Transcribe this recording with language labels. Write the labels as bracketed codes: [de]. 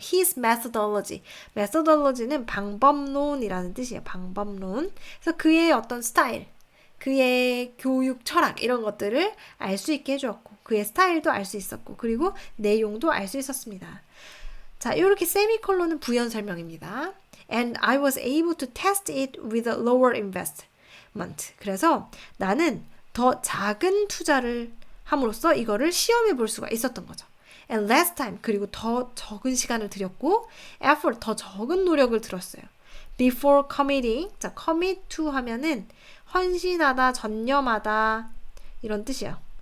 [en] His methodology. [ko] methodology는 방법론이라는 뜻이에요. 방법론. 그래서 그의 어떤 스타일, 그의 교육 철학 이런 것들을 알 수 있게 해주었고 그의 스타일도 알 수 있었고 그리고 내용도 알 수 있었습니다. 자, 이렇게 세미콜론은 부연 설명입니다. [en] And I was able to test it with a lower investment. [ko] 그래서 나는 더 작은 투자를 함으로써 이거를 시험해 볼 수가 있었던 거죠. [en] And less time. [ko] 그리고 더 적은 시간을 들였고 effort. 더 적은 노력을 들었어요. [en] Before committing. [ko] 자, commit to 하면은 헌신하다, 전념하다 이런 뜻이야.